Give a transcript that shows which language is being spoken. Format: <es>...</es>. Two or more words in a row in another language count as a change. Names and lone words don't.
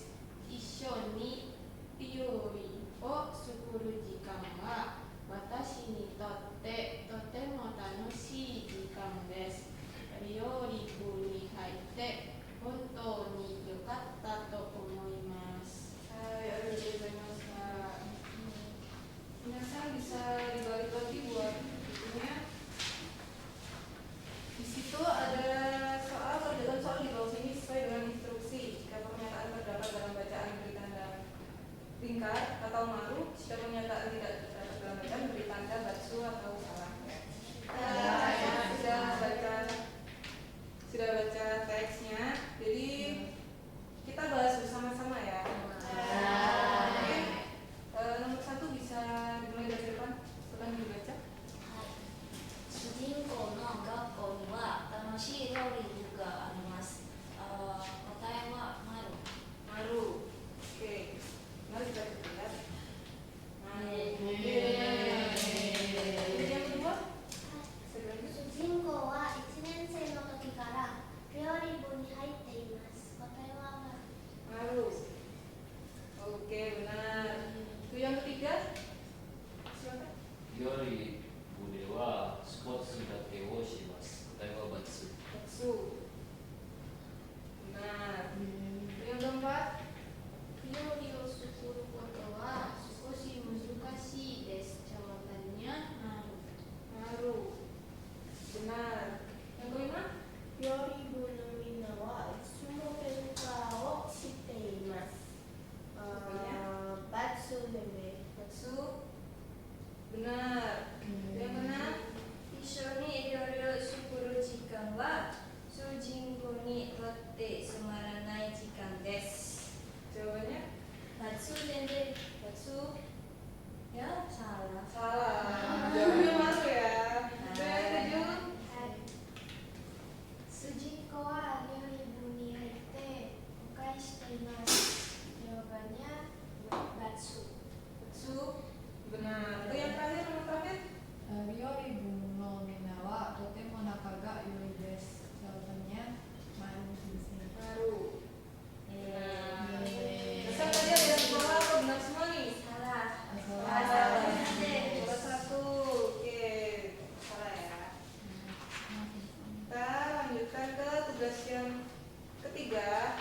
<ja>一緒に料理を作る時間は私にとってとても楽しい時間です。料理部に入って本当に良かったと思います。はい、ありがとう.</ja> <id>Minasan bisa dibalik lagi buat bukunya. Di situ ada soal kerjaan soal di bawah sini sesuai dengan instruksi. Jika pernyataan terdapat dalam bacaan beri tanda lingkar atau maru. Jika pernyataan tidak terdapat dalam bacaan beri tanda batsu atau salah. Sudah baca teksnya. Jadi kita bahas bersama-sama ya. Mungkin nomor 1 bisa dimulai dari depan. Silakan dibaca.</id> <ja>主人公の学校には楽しい料理部があります。答えはマル。</ja> <id>Maru. Oke. Mari kita lihat. Maru. Jadi yang kedua?</id> <ja>主人公は1年生の時から料理部に入っています。答えはマル。</ja> <id>Maru. Oke, benar. Itu yang ketiga? Silakan.</id> <ja>料理部ではスポーツだけをします。答えは×。</ja> <id>Batsu. Benar. Itu yang keempat?</id> <ja>料理を作ることは少し難しいです。</ja> <id>jawabannya maru. Maru. Benar. Yang kelima?</id> <ja>料理部のみんなはいつも喧嘩をしています。batsuで</ja> <id>Batsu. Benar. Itu yang keenam?</id> <ja>一緒に料理を作る時間は主人公にとってつまらない時間です。</ja> <id>Jawabannya? batsuで batsu ya salah. Salah. Jawabannya maru ya. Itu yang ketujuh?</id> <ja>主人公は料理部に入って誤解しています。</ja> <id>jawabannya batsu. Batsu. Benar. Itu yang terakhir, nomor terakhir?</id> <ja>料理部のみんなはとても仲が良いです.</ja> <id>Jawabannya maru di sini. Maru. Benar. Pesan tadi ada yang salah atau benar semua nih? salah. Salah. Salah satu. Oke. Salah ya. Kita lanjutkan ke tugas yang ketiga.</id>